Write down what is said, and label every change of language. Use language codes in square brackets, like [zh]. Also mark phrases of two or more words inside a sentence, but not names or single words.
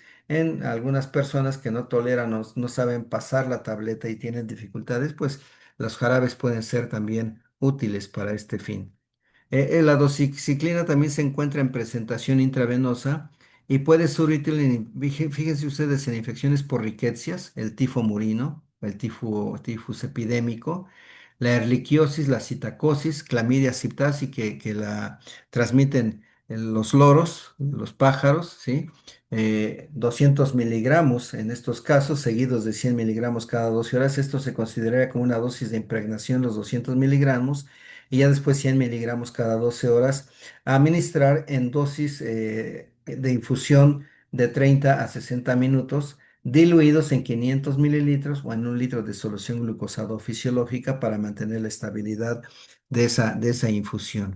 [es] En algunas personas que no toleran o no saben pasar la tableta y tienen dificultades, pues los jarabes pueden ser también útiles para este fin. La doxiciclina también se encuentra en presentación intravenosa y puede ser útil fíjense ustedes, en infecciones por riquecias, el tifo murino, el tifus epidémico, la erliquiosis, la citacosis, clamidia psittacea que la transmiten los loros, los pájaros, ¿sí? 200 miligramos en estos casos, seguidos de 100 miligramos cada 12 horas. Esto se considera como una dosis de impregnación, los 200 miligramos, y ya después 100 miligramos cada 12 horas, a administrar en dosis de infusión de 30 a 60 minutos, diluidos en 500 mililitros o en un litro de solución glucosado fisiológica para mantener la estabilidad de esa infusión.